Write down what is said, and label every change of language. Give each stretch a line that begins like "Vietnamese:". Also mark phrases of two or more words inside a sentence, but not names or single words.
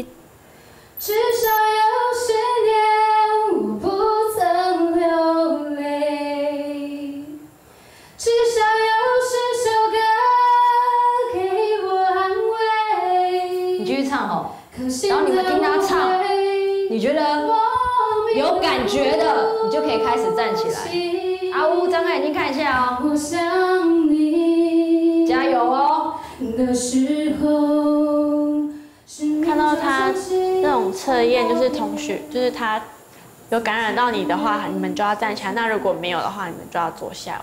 Chinese: 至少有些年我不曾流淚，至少有10首歌給我安慰。你繼續唱哦，然後你們聽他唱，你覺得有感覺的，你就可以開始站起來。阿烏，張開眼睛看一下哦。我想你加油哦！的時候，看到他那種測驗，就是同學，就是他有感染到你的話，你們就要站起來；那如果沒有的話，你們就要坐下。